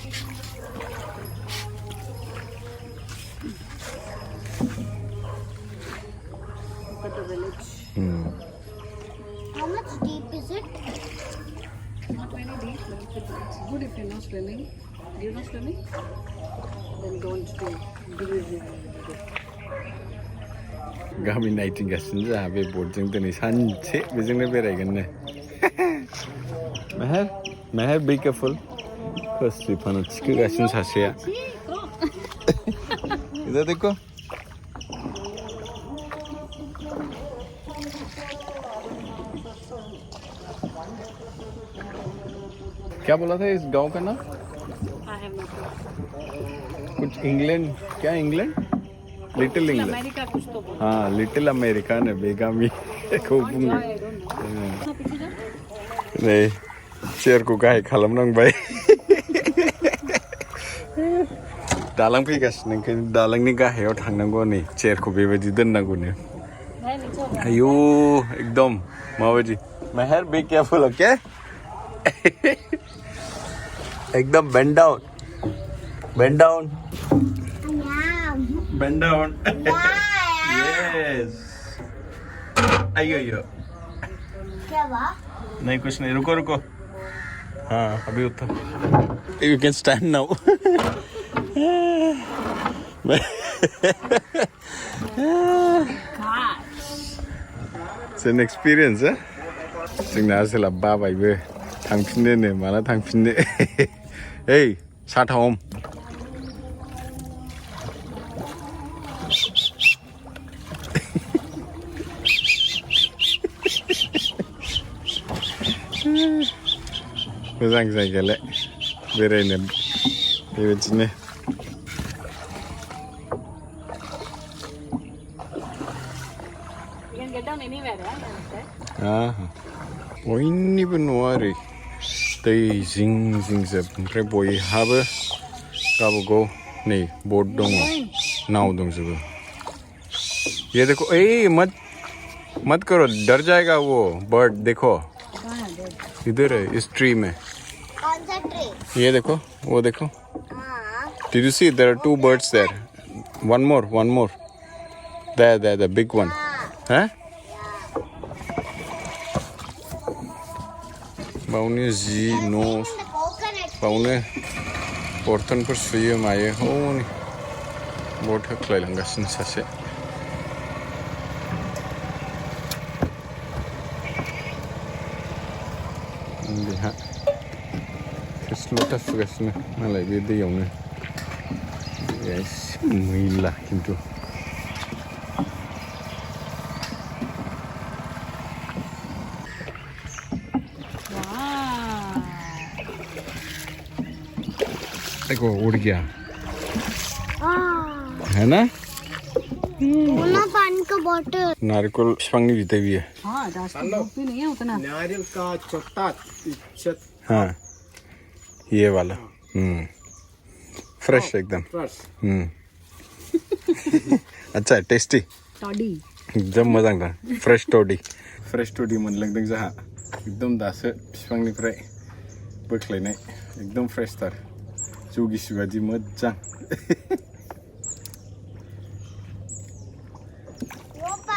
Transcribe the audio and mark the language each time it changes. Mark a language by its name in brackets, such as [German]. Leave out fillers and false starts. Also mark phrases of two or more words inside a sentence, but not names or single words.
[English] Look at the village. How much deep is it? Not very deep, but it's good if you're not swimming. Do you know swimming? Then don't do it. [Bodo] गामि नायथिंगासिनो जाहा बे बोर्डजों दिनै सानसे बेजोंनो बेरायगोननो मेहर [English] be careful [Bodo] खोस्लि फाना थिखोगासिनो सासेया [Hindi] इधर देखो क्या बोला था इस गांव का नाम [English] I have no clue. [Hindi] कुछ इंग्लैंड क्या इंग्लैंड लिटिल इंग्लैंड America कुछ तो बोल. हाँ लिटिल अमेरिका ने बेगामी खूब [English] I don't know. [Hindi] नहीं चेयर को [Bodo] गाहाय खालामनांबाय दालां फैगासिनो ओंखायनो दालांनि गाहायाव थांनांगौ नै चेयरखौ बेबायदि दोननांगौनो आयौ एकदम माबायदि मेहर [English] be careful okay [Bodo] एकदम [English] bend down. Bend down. Yeah. Bend down. Yeah. Yes. अयो [Hindi] क्या हुआ? नहीं कुछ नहीं रुको रुको हाँ अभी उतर [English] You can stand now. It's an experience, eh? [Bodo] जोंना सोलाबा बायबो थांफिननो नो माला थांफिननो [English] Hey, start home. [Bodo] मोजां जायगायालाय बेरायनो बेबायदिनो [English] You can get down anywhere, right? [Bodo] बयनिबो न'आ ओरै दै जिं जिंजोब ओमफ्राय बयहाबो गावबागाव नै बोट दङ नाव दंजोबो [Hindi] ये देखो ए मत करो डर जाएगा वो बर्ड देखो इधर है इस ट्री में कौन सा ट्री? ये देखो वो देखो हाँ. [English] Did you see there are two birds there? One more. There, the big one. Huh? [Bodo] बावनो जि न' [English] The coconut. [Bodo] बावनो बर्तनफोर सुयो मायो हनै बट होख्लायलांगासिनो सासे बेहा थोरसि-लथा सुगासिनो मालाय बे दैयावनो एसे मैला खिन्थु [Hindi] देखो उड़ गया है ना ना पानी का बोतल. [Bodo] नारिकल बिफांनि बिदै बियो [Hindi] हाँ, रास्ता भी नहीं है उतना. नारियल का छोटा हाँ ये वाला फ्रेश एकदम फ्रेश. अच्छा टेस्टी [English] Toddy. [Bodo] एकदम मोजां दा [English] fresh toddy [Bodo] मोनलोंदों जोंहा एकदम दासो बिफांनिफ्राय बोख्लायनाय एकदम फ्रेशथार जौ गिसि बादि मोजां ओपा.